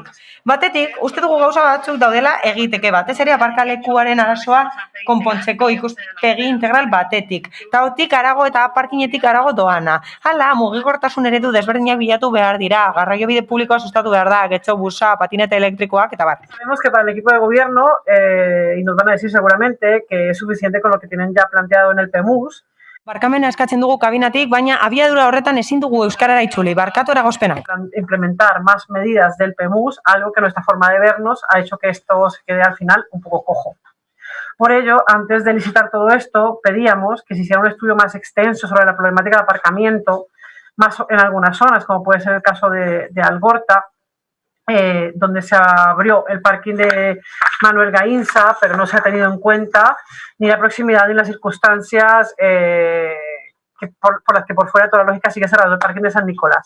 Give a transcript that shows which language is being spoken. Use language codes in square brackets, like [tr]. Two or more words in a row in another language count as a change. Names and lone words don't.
[eu] Batetik, uste dugu gauza batzuk daudela egiteke, batez ere aparkalekuaren arazoa konpontzeko ikuspegi integral batetik. Taotik arago eta parkinetik arago doana. Hala, mugikortasun eredu desberdinak bilatu behar dira, garraiobide publikoa sustatu behar da, getxo busa, patinete elektrikoak eta bat. [es] Sabemos que para el equipo de gobierno, y nos van a decir seguramente que es suficiente con lo que tienen ya planteado en el PEMUS. [eu] Barkamena eskatzen dugu kabinatik, baina abiadura horretan ezin dugu euskarara itzuli, barkatu eragozpenak. [es] Implementar más medidas del PEMUS, algo que nuestra forma de vernos ha hecho que esto se quede al final un poco cojo. Por ello, antes de licitar todo esto, pedíamos que se hiciera un estudio más extenso sobre la problemática de aparcamiento, más en algunas zonas, como puede ser el caso de Algorta, donde se abrió el parking de Manuel Gainza, pero no se ha tenido en cuenta ni la proximidad ni las circunstancias por las que por fuera de toda la lógica sigue cerrado el parking de San Nicolás.